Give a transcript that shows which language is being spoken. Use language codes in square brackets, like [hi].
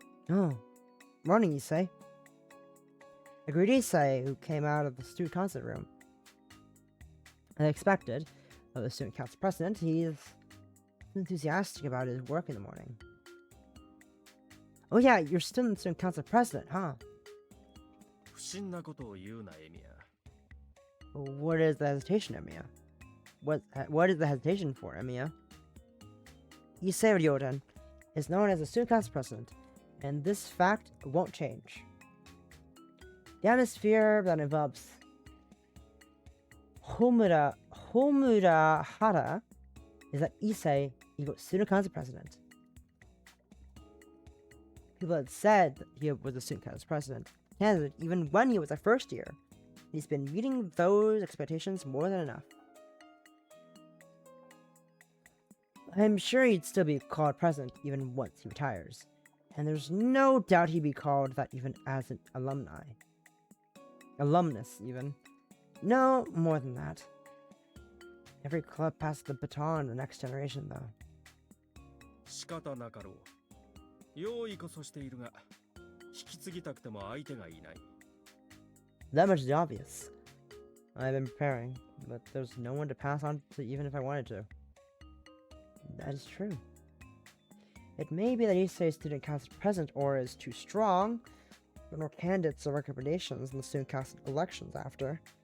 [en] Oh. Morning, Issei. I greet Issei, who came out of the student concert room. As expected, of the student council president, he's enthusiastic about his work in the morning. Oh yeah, you're still the student council president, huh? [ja] 不審なことを言うな、エミヤ。 [en] What is the hesitation, Emiya? What is the hesitation for, Emiya? Issei Ryoden is known as the student council president, and this fact won't change. The atmosphere that envelops Homura Hara is that Issei equals student council president. People had said that he was a student council president candidate even when he was a first year. He's been meeting those expectations more than enough. I'm sure he'd still be called president even once he retires, and there's no doubt he'd be called that even as an alumnus even. No, more than that. Every club passes the baton to the next generation, though. [ja] 仕方なかろう。用意こそしているが、引き継ぎたくても相手がいない。 [en] That much is obvious. I've been preparing, but there's no one to pass on to even if I wanted to. That is true. It may be that Issei's student council president aura is too strong, but no candidates or recommendations in the student council elections after.